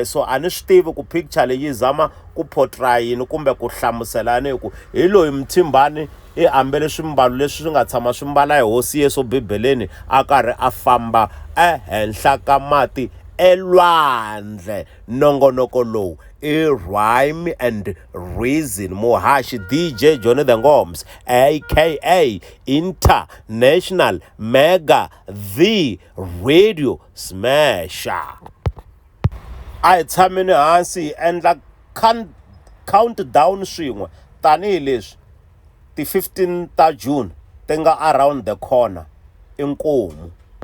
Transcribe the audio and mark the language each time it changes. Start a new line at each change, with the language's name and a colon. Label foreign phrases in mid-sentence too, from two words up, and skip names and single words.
Tsonga: So a ni swi tivi ku picture leyi zama ku portray yini kumbe ku hlamuselana hi ku hi loyi Mthimbane i ambele swimbalo leswi swi nga tshama swi mbala hi Hosi Yesu bibeleni a karhi a famba ehenhla ka mati elwandle. Nongonoko lowu i Rhyme and Reason, muhaxi DJ Johnny the Ngoms aka International Mega the Radio Smasher. A hi tshameni hansi hi endla countdown swin'we tanihileswi ti 15 ta June ti nga
English: around the corner.
Tsonga: Inkomu.